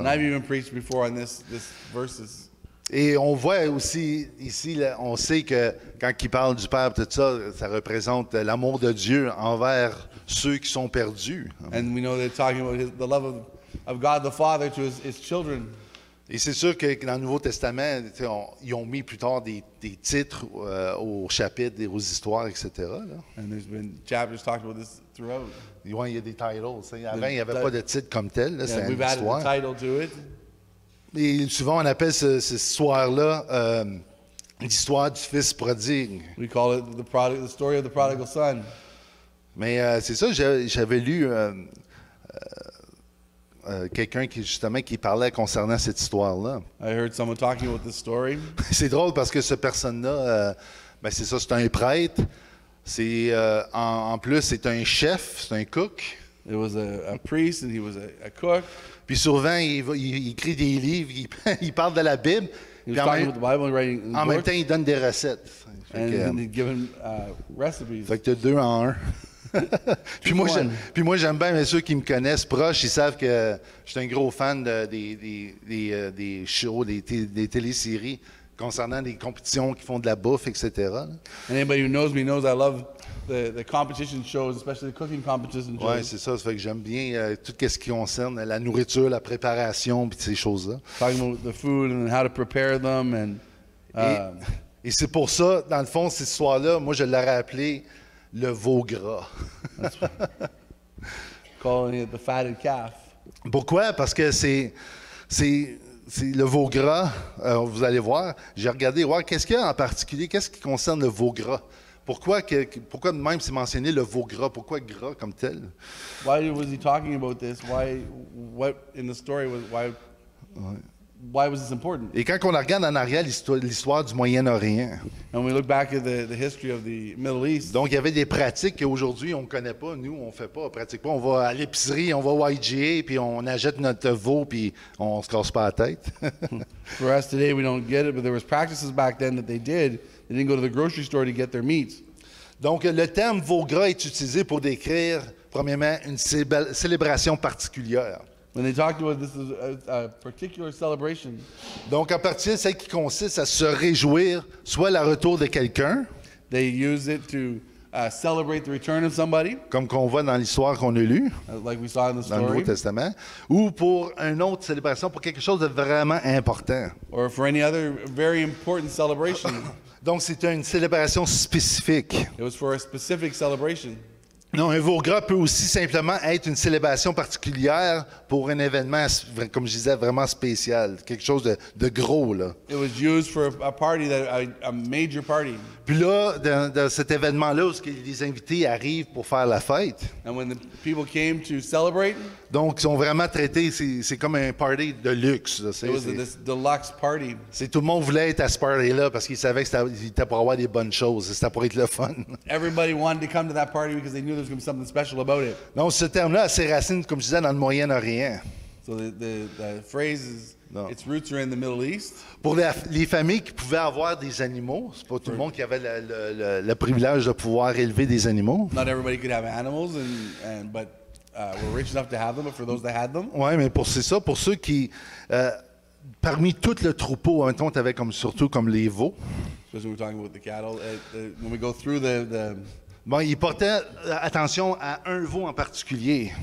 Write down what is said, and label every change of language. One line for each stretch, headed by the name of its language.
English: I've even preached before on this verses.
French: Et on voit aussi ici, là, on sait que quand il parle du Père, tout ça, ça représente l'amour de Dieu envers ceux qui sont perdus.
English: And we know they're talking about the love of God the Father to his children.
French: Et c'est sûr que dans le Nouveau Testament, ils ont mis plus tard des titres aux chapitres, aux histoires, etc. Là.
English: And there's been chapters talking about this throughout.
French: Ouais, il y a des titles. Avant, il n'y avait pas de titre comme tel. Là, c'est
English: And we've added
French: histoire.
English: the title to it.
French: Et souvent, on appelle cette histoire-là l'histoire du fils prodigue.
English: We call it the story of the prodigal son.
French: Mais c'est ça, j'avais lu quelqu'un qui parlait concernant cette histoire-là.
English: I heard someone talking about this story.
French: C'est drôle parce que cette personne-là, c'est ça, c'est un prêtre. C'est en plus, c'est un chef, c'est un cook.
English: It was a priest and he was a cook.
French: Puis souvent, il écrit des livres, il parle de la Bible.
English: He
French: Puis
English: was talking about the Bible and writing
French: en même
English: books.
French: temps, il donne des recettes.
English: And he'd given recipes.
French: Fait que tu as deux en un. puis moi, j'aime bien, mais ceux qui me connaissent proches, ils savent que je suis un gros fan des shows, des téléséries concernant des compétitions qui font de la bouffe, etc. là.
English: And anybody who knows me knows I love the competition shows, especially the cooking competition shows.
French: Oui, c'est ça. Ça fait que j'aime bien tout ce qui concerne la nourriture, la préparation, puis ces choses-là.
English: Talking about the food and how to prepare them and
French: Et c'est pour ça, dans le fond, cette histoire-là, moi, je l'aurais appelé le veau gras.
English: calling it the fatted calf.
French: Pourquoi? Parce que c'est le veau gras, vous allez voir. J'ai regardé, qu'est-ce qu'il y a en particulier, qu'est-ce qui concerne le veau gras? Pourquoi de même c'est mentionné le veau gras? Pourquoi gras comme tel?
English: Why was he talking about this? What in the story why was this important?
French: Et quand on regarde en arrière l'histoire du Moyen-Orient,
English: And we look back at the history of the Middle East.
French: donc il y avait des pratiques qu'aujourd'hui on ne connaît pas, nous on ne fait pas, on pratique pas. On va à l'épicerie, on va au IGA, puis on achète notre veau, puis on se casse pas la tête.
English: For us today, we don't get it, but there was practices back then that they did. They didn't go to the grocery store to get their meats.
French: Donc le terme veau gras est utilisé pour décrire, premièrement, une célébration particulière.
English: When they talked about this as a particular celebration,
French: Donc en particulier celle qui consiste à se réjouir, soit le retour de quelqu'un,
English: they use it to celebrate the return of somebody,
French: comme qu'on voit dans l'histoire qu'on a lue,
English: like we saw in the
French: dans le Nouveau
English: story,
French: Testament, ou pour une autre célébration, pour quelque chose de vraiment important.
English: or for any other very important celebration.
French: Donc c'est une célébration spécifique.
English: It was for a specific celebration.
French: Non, un veau gras peut aussi simplement être une célébration particulière pour un événement, comme je disais, vraiment spécial, quelque chose de gros, là.
English: It was used for a party, a major party.
French: Puis là, dans cet événement-là, où les invités arrivent pour faire la fête,
English: And when the people came to celebrate,
French: donc ils sont vraiment traités, c'est comme un party de luxe, là.
English: it was this deluxe party.
French: Tout le monde voulait être à ce party-là parce qu'ils savaient que c'était pour avoir des bonnes choses, c'était pour être le fun.
English: Everybody wanted to come to that party because they knew there was going to be something special about it.
French: Donc ce terme-là a ses racines, comme je disais, dans le Moyen-Orient.
English: So the phrase is, No. its roots are in the Middle East.
French: Pour les familles qui pouvaient avoir des animaux, c'est pas tout le monde qui avait le privilège de pouvoir élever des animaux.
English: Not everybody could have animals, but were rich enough to have them. But for those that had them,
French: Oui, mais c'est ça, pour ceux qui, parmi tout le troupeau, en même temps, tu avais surtout comme les veaux.
English: especially when we're talking about the cattle, when we go through the
French: Bon, ils portaient attention à un veau en particulier.